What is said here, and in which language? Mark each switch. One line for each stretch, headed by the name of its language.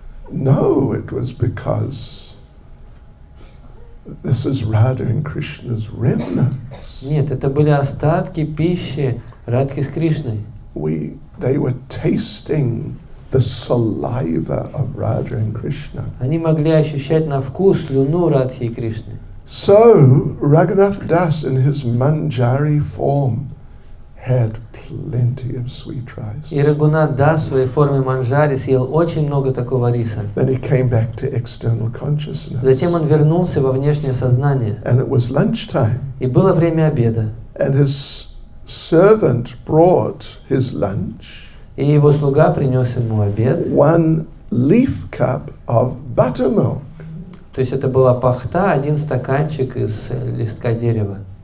English: No, it was because this is Radha and Krishna's remnants.
Russian: Нет, это были остатки пищи Радхи с Кришной.
English: They were tasting the saliva of Radha and Krishna.
Russian: Они могли ощущать на вкус слюну Радхи и Кришны.
English: So Raghunath Das in his manjari form had plenty of sweet rice.
Russian: И Рагунат Дас в своей форме манджари съел очень много такого риса.
English: Then he came back to external consciousness.
Russian: Затем он вернулся во внешнее сознание.
English: And it was lunchtime.
Russian: И было время обеда.
English: And his servant brought his lunch.
Russian: И его слуга принес ему обед.
English: 1 leaf cup of buttermilk.
Russian: То есть это была пахта, 1 стаканчик из листка дерева.